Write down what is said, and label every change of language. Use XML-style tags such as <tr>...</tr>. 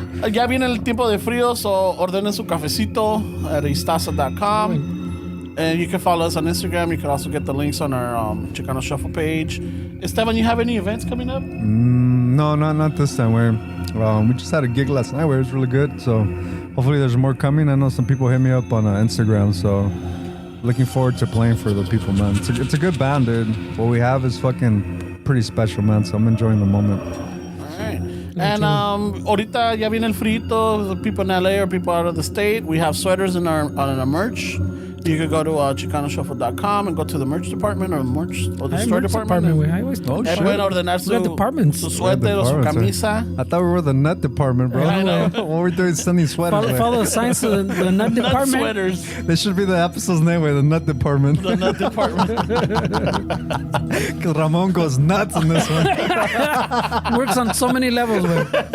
<es>Ya viene el tiempo de frío, so ordenen su cafecito at istaza.com.</es> <en>And you can follow us on Instagram. You can also get the links on our Chicano Shuffle page. Esteban, you have any events coming up? No, not this time. We just had a gig last night where it was really good. So hopefully there's more coming. I know some people hit me up on Instagram. So looking forward to playing for the people, man. It's a good band, dude. What we have is fucking pretty special, man. So I'm enjoying the moment.</en> <es>And ahorita ya viene el frito.</es> <en>People in LA or people out of the state, we have sweaters on our merch. You could go to chicanoshuffle.com and go to the merch department or the store department. I always</en> <es>pueden ordenar su suéter o su camisa.</es> <en>I thought we were the nut department, bro. I know. What we're doing is sending sweaters. Follow the signs of the nut department. Nut sweaters. This should be the episode's name, the nut department. The nut department. Because Ramon goes nuts in this one. Works on so many levels, man.</en>